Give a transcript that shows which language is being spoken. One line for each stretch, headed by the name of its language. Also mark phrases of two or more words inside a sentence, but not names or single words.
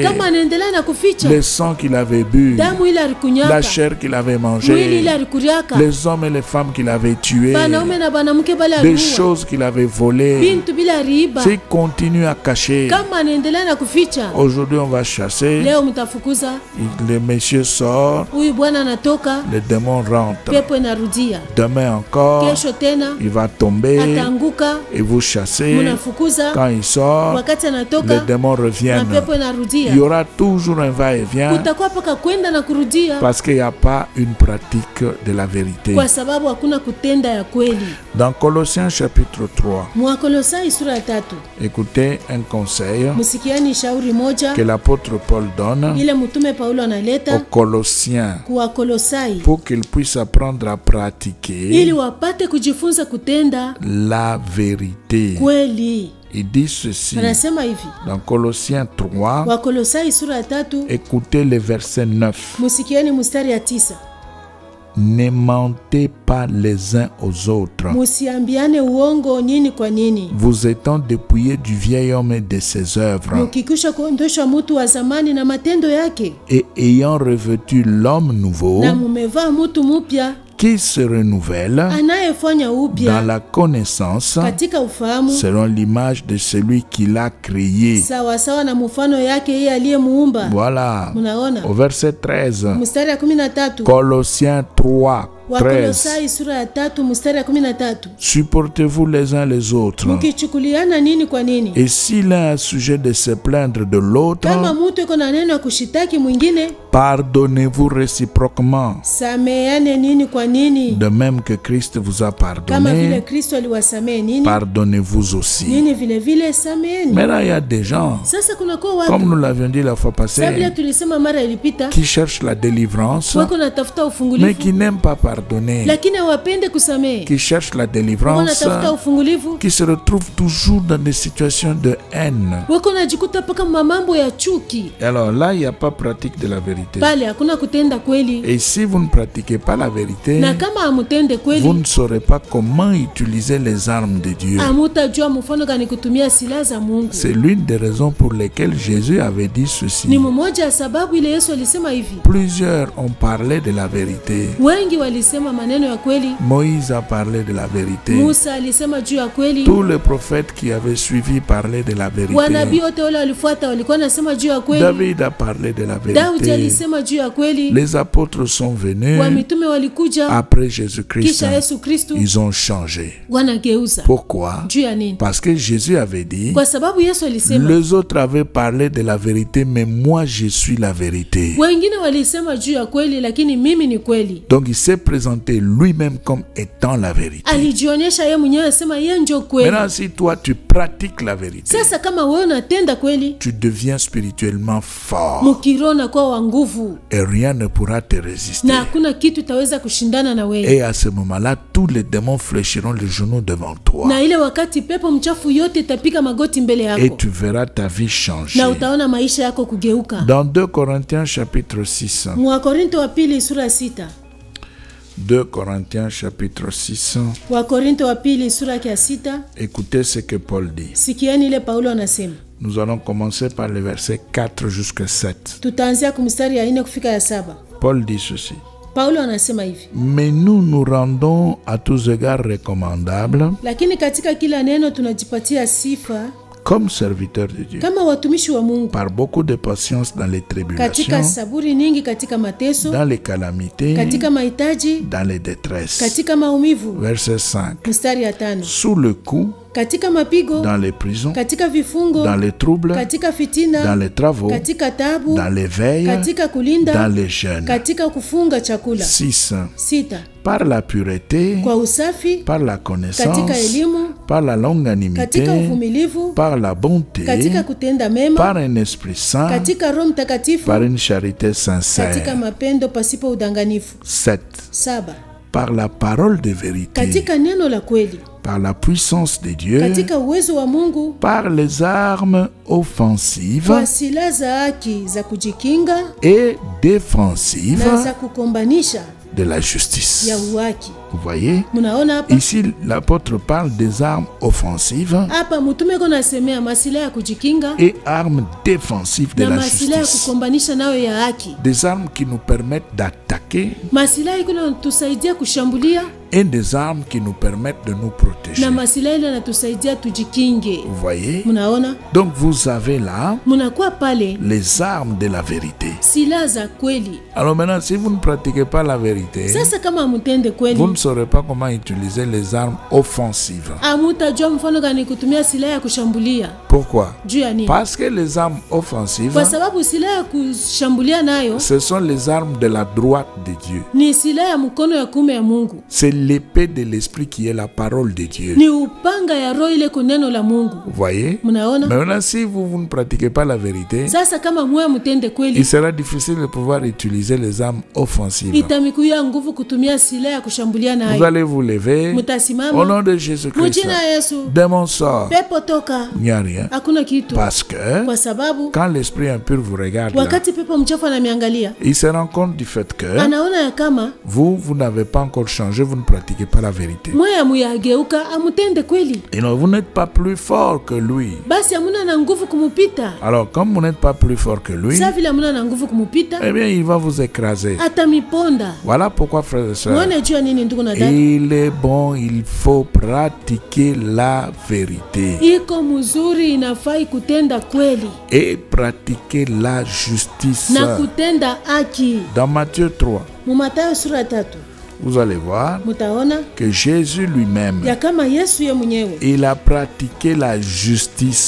Swahili: kama anaendelea na kuficha
French: le sang qu'il avait bu,
Swahili: damu ile
French: la
Swahili: alikunyaka,
French: chair qu'il avait
Swahili: mwili
French: mangée,
Swahili: ile alikuriaka,
French: les hommes et les femmes qu'il avait tués,
Swahili: banaume na banamke bale
French: des
Swahili: aliua,
French: choses qu'il avait volées,
Swahili: bintu bila aliiba.
French: s'il continue à cacher,
Swahili: Kama anaendelea na kuficha,
French: aujourd'hui on va chasser,
Swahili: leo mtafukuza
French: le monsieur sort,
Swahili: huyu bwana, anatoka,
French: le démon rentre.
Swahili: pepo inarudia,
French: Demain encore,
Swahili: kesho tena
French: il va tomber
Swahili: ataanguka,
French: et vous chasser.
Swahili: mnafukuza.
French: Quand il sort,
Swahili: Wakati
French: les
Swahili: anatoka
French: démons
Swahili: na
French: reviennent.
Swahili: pepo inarudia,
French: Il y aura toujours un va-et-vient
Swahili: kutakuwa paka kwenda na kurudia,
French: parce qu'il n'y a pas une pratique de la vérité.
Swahili: kwa sababu hakuna kutenda ya kweli.
French: Dans Colossiens chapitre 3,
Swahili: Mwakolosai sura ya 3,
French: écoutez un conseil
Swahili: musikiani shauri moja
French: que l'apôtre Paul donne
Swahili: ile mtume Paulo
French: aux
Swahili: analeta
French: Colossiens
Swahili: kwa Kolosai
French: pour qu'ils puissent apprendre à pratiquer
Swahili: ili wapate kujifunza kutenda
French: la vérité.
Swahili: kweli.
French: Il dit ceci
Swahili: Anasema hivi
French: dans Colossiens 3,
Swahili: Wakolosai sura ya 3,
French: écoutez le verset 9.
Swahili: musikiani mstari ya 9,
French: Ne mentez pas les uns aux autres,
Swahili: musiambiane uongo nini kwa nini,
French: vous étant dépouillés du vieil homme et de ses œuvres,
Swahili: mukikisha kuondoshwa mtu wa zamani na matendo yake,
French: et ayant revêtu l'homme nouveau
Swahili: na mumevaa mtu mupya
French: qui se renouvelle
Swahili: anayefanya
French: dans
Swahili: upya
French: la connaissance
Swahili: katika ufahamu
French: selon l'image de celui qui l'a créé.
Swahili: sawa sawa na mfano yake yeye aliyemuumba.
French: Voilà.
Swahili: Munaona
French: Au verset 13,
Swahili: mstari ya 13,
French: Colossiens 3, 13.
Swahili: Wakolosai sura ya 3 mstari ya 13,
French: Supportez-vous les uns les autres.
Swahili: mkichukuliana nini kwa nini.
French: Et si l'un a sujet de se plaindre de l'autre,
Swahili: Kama mtu iko na neno ya kushitaki mwingine,
French: pardonnez-vous réciproquement,
Swahili: sameane nini kwa nini,
French: de même que Christ vous a
Swahili: kama vile
French: pardonné,
Swahili: Kristo aliwasamehe nini,
French: pardonnez-vous aussi.
Swahili: nini vile vile sameeni.
French: Maintenant, il y a des gens,
Swahili: Sasa kunakuwa
French: comme
Swahili: watu
French: nous l'avions dit la fois
Swahili: sababu
French: passée,
Swahili: tulisema mara ilipita,
French: qui cherchent la délivrance,
Swahili: wako natafuta
French: mais
Swahili: ufungulivu
French: qui n'aiment pas pardonner,
Swahili: lakini hawapende kusamehe,
French: qui cherchent la
Swahili: wako
French: délivrance,
Swahili: natafuta ufungulivu,
French: qui se retrouvent toujours dans des situations de haine.
Swahili: wako najikuta paka mambo ya chuki.
French: Et alors là, il n'y a pas pratique de la vérité.
Swahili: Pale hakuna kutenda kweli,
French: Et si vous ne pratiquez pas la vérité,
Swahili: na kama hamutende
French: vous
Swahili: kweli,
French: ne saurez pas comment utiliser les armes de Dieu.
Swahili: hamutajua mfano gani kutumia silaha za Mungu.
French: C'est l'une des raisons pour lesquelles Jésus avait dit ceci.
Swahili: Ni mmoja ya sababu ile Yesu alisema hivi.
French: Plusieurs ont parlé de la vérité.
Swahili: Wengi walisema maneno ya kweli.
French: Moïse a parlé de la vérité.
Swahili: Musa alisema juu ya kweli.
French: Tous les prophètes qui avaient suivi parlaient de la
Swahili: Wanabii
French: vérité.
Swahili: wote wale walifuata walikuwa nasema juu ya kweli.
French: David a parlé de la
Swahili: Daudi
French: vérité.
Swahili: alisema juu ya kweli.
French: Les apôtres sont venus
Swahili: Wa mitume walikuja
French: après Jésus-Christ.
Swahili: kisha Yesu Kristo
French: Ils ont changé.
Swahili: wanageuza.
French: Pourquoi?
Swahili: Juu ya nini?
French: Parce que Jésus avait dit,
Swahili: Kwa sababu Yesu alisema,
French: les autres avaient parlé de la vérité, mais moi je suis la vérité.
Swahili: wengine walisema juu ya kweli lakini mimi ni kweli.
French: Donc il s'est présenté lui-même comme étant la vérité.
Swahili: Alijionyesha yeye mwenyewe sema yeye ndio kweli.
French: Maintenant, si toi tu pratiques la vérité,
Swahili: Sasa kama wewe unatenda kweli,
French: tu deviens spirituellement fort
Swahili: mkiroho na kwa wa nguvu
French: et rien ne pourra te résister.
Swahili: na hakuna kitu itaweza kushindana na wewe.
French: Et à ce moment-là, tous les démons fléchiront les genoux devant toi.
Swahili: Na ile wakati pepo mchafu yote itapiga magoti mbele
French: Et
Swahili: yako
French: tu verras ta vie changer.
Swahili: na utaona maisha yako kugeuka.
French: Dans 2 Corinthiens chapitre 6,
Swahili: Wakorinto wa pili sura ya 6.
French: 2 Corinthiens chapitre 6,
Swahili: Wakorinto wa pili sura ya 6.
French: écoutez ce que Paul dit.
Swahili: Sikieni ile Paulo anasema.
French: Nous allons commencer par le verset 4 jusqu'à 7.
Swahili: Tutaanzia kumstari ya 4 kufika ya 7.
French: Paul dit ceci.
Swahili: Paulo anasema hivi:
French: Mais nous nous rendons à tous égards recommandables
Swahili: lakini katika kila neno tunajipatia sifa
French: comme serviteurs de Dieu,
Swahili: kama watumishi wa Mungu,
French: par beaucoup de patience dans les
Swahili: katika
French: tribulations,
Swahili: saburi nyingi, katika mateso,
French: dans les calamités,
Swahili: katika mahitaji,
French: dans les détresses.
Swahili: katika maumivu.
French: Verset 5.
Swahili: Mstari ya 5:
French: Sous le coup,
Swahili: katika mapigo,
French: dans les prisons,
Swahili: katika vifungo,
French: dans les troubles,
Swahili: katika fitina,
French: dans les travaux,
Swahili: katika tabu,
French: dans les veilles,
Swahili: katika kulinda,
French: dans les jeûnes.
Swahili: katika kufunga chakula.
French: 6.
Swahili: 6.
French: Par la pureté,
Swahili: Kwa usafi,
French: par la
Swahili: katika
French: connaissance,
Swahili: elimu,
French: par la longanimité,
Swahili: katika uvumilivu,
French: par la bonté,
Swahili: katika kutenda mema,
French: par un esprit saint,
Swahili: katika Roho Mtakatifu,
French: par une charité
Swahili: katika
French: sincère.
Swahili: mapendo pasipo udanganifu.
French: 7.
Swahili: 7.
French: Par la parole de vérité,
Swahili: Katika neno la kweli,
French: par la puissance de Dieu,
Swahili: katika uwezo wa Mungu,
French: par les armes offensives
Swahili: kwa silaha za haki za kujikinga
French: et défensives
Swahili: na za kukombanisha
French: de la justice.
Swahili: ya uhaki.
French: Vous voyez?
Swahili: Munaona hapa?
French: Ici, l'apôtre parle des armes offensives
Swahili: Hapa mtume ko nasemea masilaha ya kujikinga
French: et armes défensives de
Swahili: na
French: la
Swahili: masilaha ya
French: justice.
Swahili: kukombanisha nayo ya haki.
French: Des armes qui nous permettent d'attaquer
Swahili: Masilaha iko natusaidia kushambulia
French: et des armes qui nous permettent de nous protéger.
Swahili: na masilaha ile natusaidia tujikinge.
French: Vous voyez?
Swahili: Munaona?
French: Donc vous avez là
Swahili: Munakuwa pale
French: les armes de la vérité.
Swahili: silaha za kweli.
French: Alors maintenant, si vous ne pratiquez pas la vérité,
Swahili: Sasa kama amutende kweli,
French: vous ne saurez pas comment utiliser les armes offensives.
Swahili: amutajua mfano gani kutumia silaha ya kushambulia.
French: Pourquoi?
Swahili: Juu ya nini?
French: Parce que les armes offensives,
Swahili: Kwa sababu silaha ya kushambulia nayo
French: ce sont les armes de la droite de Dieu.
Swahili: ni silaha ya mkono ya kuume ya Mungu.
French: C'est l'épée de l'esprit qui est la parole de Dieu.
Swahili: Ni upanga ya roho ile kuneno la Mungu.
French: Vous voyez?
Swahili: Mnaona?
French: Maintenant, si vous ne pratiquez pas la vérité,
Swahili: Sasa kama mwe mtende kweli,
French: il sera difficile de pouvoir utiliser les armes offensives.
Swahili: itamikuya nguvu kutumia silaha ya kushambulia
French: Vous
Swahili: nayo.
French: allez vous lever
Swahili: Mutasimama
French: au nom de Jésus-Christ.
Swahili: mjina Yesu.
French: Démon sort.
Swahili: Pepo toka.
French: Il n'y a rien.
Swahili: Hakuna kitu.
French: Parce que
Swahili: Kwa sababu
French: quand l'esprit impur vous regarde, là,
Swahili: wakati pepo mchafu anamiangalia,
French: il se rend compte du fait que
Swahili: anaona ya kama
French: vous n'avez pas encore changé, vous ne pratiquez pas la vérité.
Swahili: mwe amuyageuka amutende kweli.
French: Et non, vous n'êtes pas plus fort que lui.
Swahili: Basi amuna na nguvu kumupita.
French: Alors, comme vous n'êtes pas plus fort que lui,
Swahili: Sa vile amuna na nguvu kumupita,
French: eh bien, il va vous écraser.
Swahili: atamiponda.
French: Voilà pourquoi, frères et sœurs,
Swahili: Mwone jua nini ndugu na dada?
French: il est bon, il faut pratiquer la vérité
Swahili: Iko mzuri, inafai kutenda kweli
French: et pratiquer la justice.
Swahili: na kutenda haki.
French: Dans Matthieu 3,
Swahili: Mu Mathayo sura 3
French: vous allez voir
Swahili: mutaona
French: que Jésus lui-même,
Swahili: ya kama Yesu ye mwenyewe
French: il a pratiqué la justice.